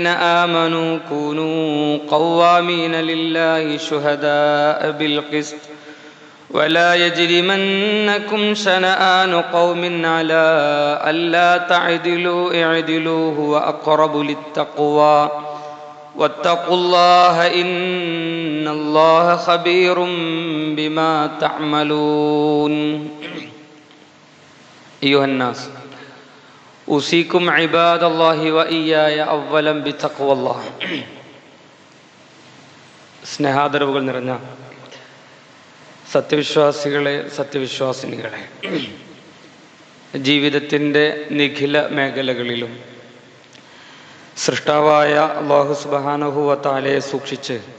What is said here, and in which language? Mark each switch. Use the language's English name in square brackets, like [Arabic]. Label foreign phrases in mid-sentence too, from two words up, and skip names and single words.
[Arabic] آمنوا كونوا قوامين لله شهداء بالقسط ولا يجرمنكم شنآن قوم على ألا تعدلوا اعدلوا هو أقرب للتقوى واتقوا الله إن الله خبير بما تعملون أيها الناس أوصيكم عباد الله وإياي أولا بتقوى الله [Malayalam] സ്നേഹാദരവുകൾ നിറഞ്ഞ സത്യവിശ്വാസികളെ, സത്യവിശ്വാസിനികളെ, ജീവിതത്തിൻ്റെ നിഖില മേഖലകളിലും സൃഷ്ടാവായ [Arabic] الله سبحانه وتعالى [Malayalam] സൂക്ഷിച്ച്